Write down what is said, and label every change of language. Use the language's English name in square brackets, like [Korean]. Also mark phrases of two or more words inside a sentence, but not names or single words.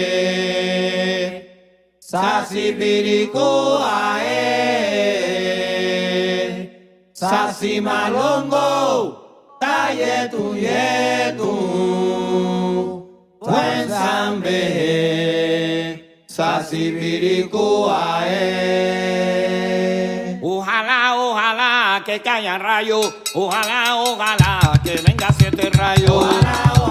[Kongo] Sasibiriku ae, Sasimalongo tayetun yetun, buen sambe, Sasibiriku ae. [Spanish] Ojalá, ojalá que caigan rayos, ojalá, ojalá que venga 7 rayos. Ojalá,